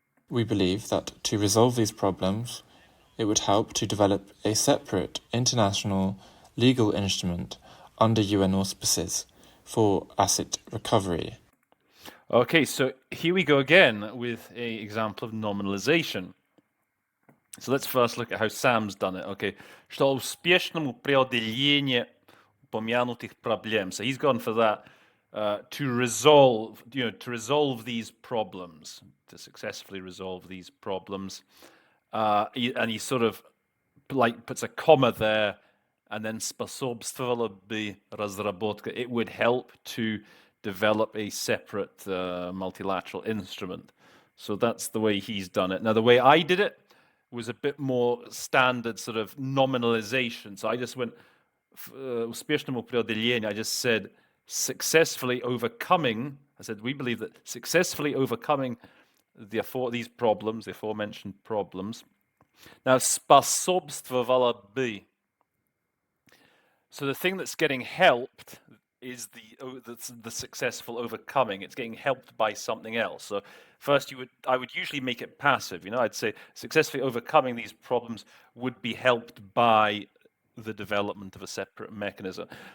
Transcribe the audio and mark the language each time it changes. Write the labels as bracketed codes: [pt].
[en] We believe that to resolve these problems, it would help to develop a separate international legal instrument under UN auspices for asset recovery. Okay, so here we go again with an example of nominalization. So let's first look at how Sam's done it. [ru] Okay, что успешному преодолению упомянутых проблем. [en] So he's gone for that to resolve these problems, to successfully resolve these problems. And he sort of like puts a comma there, and then [ru] способствовало бы разработка. [en] It would help to develop a separate multilateral instrument. So that's the way he's done it. Now, the way I did it was a bit more standard sort of nominalization. So I just went [ru] успешному преодолению. [en] I just said successfully overcoming. I said we believe that successfully overcoming these problems, the aforementioned problems. Now, [ru] способствовало бы. [en] So the thing that's getting helped is the successful overcoming. It's getting helped by something else. So first, I would usually make it passive. I'd say successfully overcoming these problems would be helped by the development of a separate mechanism.